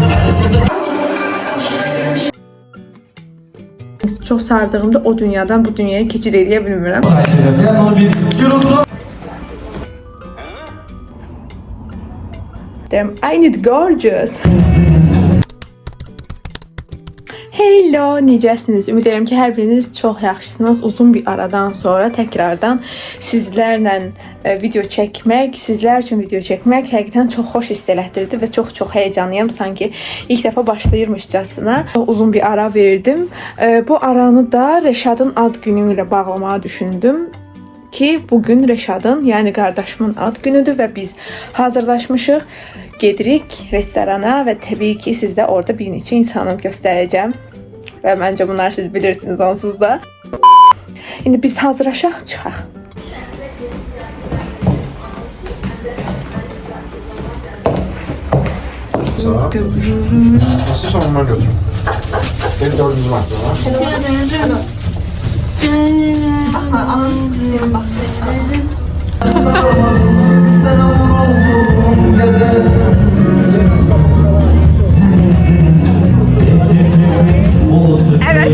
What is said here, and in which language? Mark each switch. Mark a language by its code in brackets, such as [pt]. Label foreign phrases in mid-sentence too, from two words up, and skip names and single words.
[az] Çox sardığımda o dünyadan bu dünyaya keçid edə bilmirəm. [en] I need gorgeous. Hello, [az] necəsiniz? Ümid edirəm ki, hər biriniz çox yaxşısınız. Uzun bir aradan sonra təkrardan sizlərlə video çəkmək, sizlər üçün video çəkmək həqiqətən çox xoş hiss elətdirdi və çox həyecanlıyam. Sanki ilk dəfə başlayırmışcasına çox uzun bir ara verdim. Bu aranı da Rəşadın ad günü ilə bağlamağı düşündüm ki, bugün Rəşadın, yəni qardaşımın ad günüdür və biz hazırlaşmışıq. Gedirik restorana və təbii ki, sizdə orada bir neçə insanı göstərəcəm. Və məncə bunlar siz bilirsiniz onsuz da. İndi biz hazırlaşaq, çıxaq. [tr] Nasıl sonuna götürün? Benim dördüncü vakti var. Evet.